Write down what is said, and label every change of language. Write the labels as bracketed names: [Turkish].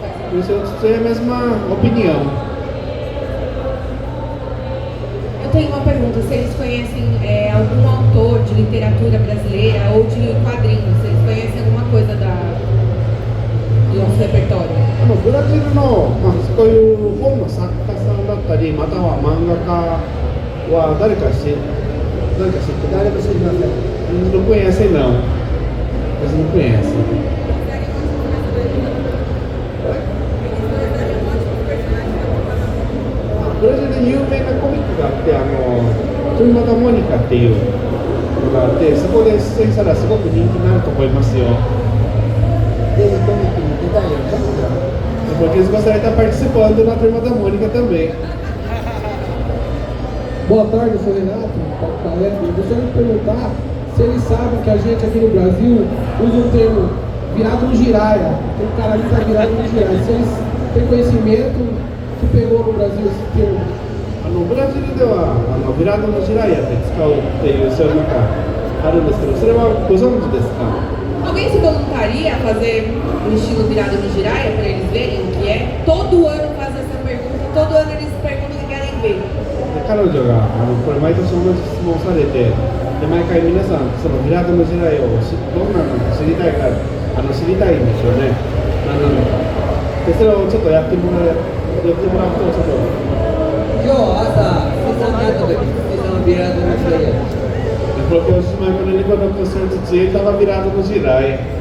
[Portuguese] Por isso eu tenho a mesma opinião. Eu tenho uma pergunta, se eles conhecem algum autor de literatura brasileira ou de quadrinhos, se eles conhecem alguma coisa do nosso repertório? [Japanese] ブラジルの、そういう本の作家さんだったり、または漫画家は誰か知ってる？誰も知りません。 [Portuguese] Eles não conhecem não. Eles não conhecem. [Japanese] ブラジルで有名なコミックがあって、トリマタモニカっていうのがあって、そこで出演したらすごく人気になると思いますよ。ぜひコミックに出たいよね。 [Portuguese] Porque eles gostariam de estar participando na Turma da Mônica também. Boa tarde, eu sou Renato, Paulo Palestra. Eu gostaria de perguntar se eles sabem que a gente aqui no Brasil usa o termo virado no giraia. Tem um cara ali que está virado no giraia. Se eles têm conhecimento que pegou no Brasil esse termo. [Japanese] ブラジルではビラードのジライアって使うっていうそういうのがあるんですけど、それはご存知ですか？ [Portuguese] Alguém se voluntaria a fazer um estilo virado no giraia para eles verem o que é? Todo ano faz essa pergunta, todo ano eles perguntam o que querem ver. [Japanese] 彼女がこれ毎年同じ質問をされて、で毎回皆さんそのビラードのジライアをどんなのか知りたいから知りたいんですよね。何なのか。でそれをちょっとやってもらうとちょっと。今日朝、水産に会った時、水産のビラードの時代や。 [Portuguese] Ele falou que hoje de manhã, quando ele encontrou o professor Titi, ele estava virado no giraia.